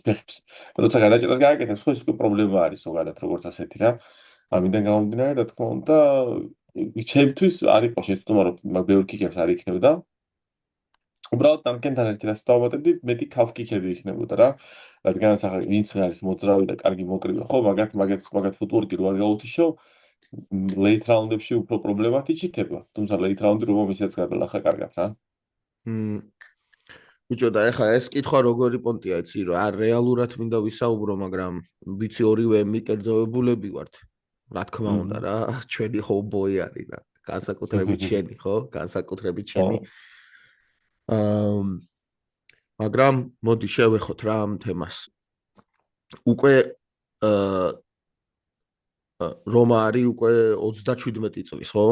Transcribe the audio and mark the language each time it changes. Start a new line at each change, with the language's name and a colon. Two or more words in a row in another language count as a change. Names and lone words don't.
Georgian: ფეხებს და თორსა გადაჭრას გააკეთებს ხო ის უკვე პრობლემა არის ზოგადად როგორც ასეთი რა ამიდან გამომდინარე რა თქმა უნდა ჩემთვის არ იყო შეცდომა რომ მაგ ბევრ კიკებს არ იქნებოდა უბრალოდ დანკენთან ერთი რას დავამატებდი მეტი
English: calf kick-
Georgian: ები იქნებოდა რა რადგანაც ახლა ვინც არის მოძრავი და კარგი მოკრივე ხო მაგათ ფუტვორკი რო არ გაუთიშო
English: late round-
Georgian: ებში უფრო პრობლემათი ჩიქება თუმცა
English: late round-
Georgian: ი რომ მისაც გადალახა კარგად რა ბიჭო და ეხა ეს კითხვა როგორი პონტია იცი რომ არ რეალურად მინდა ვისაუბრო მაგრამ ვიცი ორივე მიკერძოებულები ვართ რა თქმა უნდა რა ჩვენი ჰომბოი არის რა განსაკუთრებით შენი ხო განსაკუთრებით შენი მაგრამ მოდი შევეხოთ რა ამ თემას უკვე რომა არის უკვე 37 წლის ხო?